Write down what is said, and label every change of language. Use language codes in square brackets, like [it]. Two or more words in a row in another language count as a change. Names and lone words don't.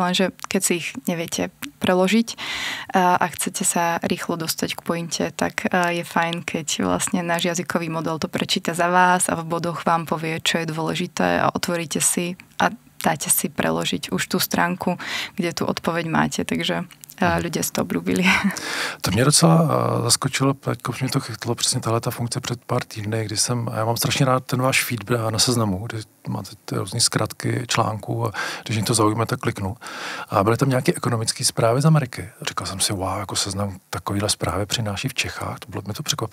[sk] Lenže keď si ich neviete preložiť a chcete sa rýchlo dostať k pointe, tak je fajn, keď vlastne náš jazykový model to prečíta za vás a v bodoch vám povie, čo je dôležité a otvoríte si a dáte si preložiť už tú stránku, kde tú odpoveď máte. Takže ľudia si to obľúbili. [cs] To mě docela zaskočilo, jako mě to chytlo přesně tahleta funkce před pár týdny, já mám strašně rád ten váš feed na Seznamu, kdy máte ty různý zkratky článků a když mě to zaujme, tak kliknu. A byly tam nějaké ekonomické zprávy z Ameriky. Říkal jsem si, wow, jako Seznam takovýhle zprávy přináší v Čechách, mě to překvapilo.